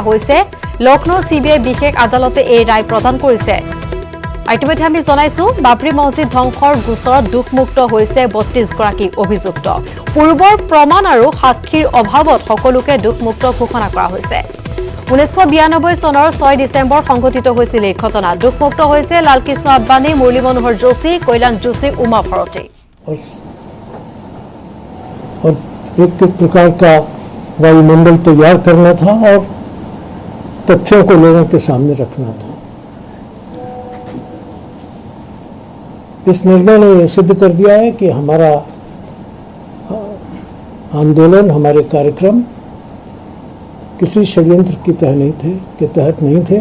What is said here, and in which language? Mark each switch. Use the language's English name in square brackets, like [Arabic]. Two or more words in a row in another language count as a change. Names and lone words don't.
[Assamese] হৈছে লক্ষ্ণৌ CBI বিশেষ আদালতে এই ৰায় প্ৰদান কৰিছে ইতিমধ্যে আমি জনাইছো বাবৰি মছজিদ ধ্বংসৰ গোচৰত দুখমুক্ত হৈছে 32 গৰাকী অভিযুক্ত পূৰ্বৰ প্ৰমাণ আৰু সাক্ষীৰ অভাৱত সকলোকে দুখমুক্ত ঘোষণা কৰা হৈছে 1992 চনৰ 6 ডিচেম্বৰ সংঘটিত হৈছিল এই ঘটনা দুখমুক্ত হৈছে লালকৃষ্ণ আদবানী মুৰলী মনোহৰ যোশী কল্যাণ যোশী উমা ভাৰতী [Hindi] और एक प्रकार का वायुमंडल तैयार करना था और तथ्यों को लोगों के सामने रखना था इस निर्णय ने यह सिद्ध कर दिया है कि हमारा आंदोलन, हमारे कार्यक्रम किसी षड्यंत्र के तहत नहीं थे।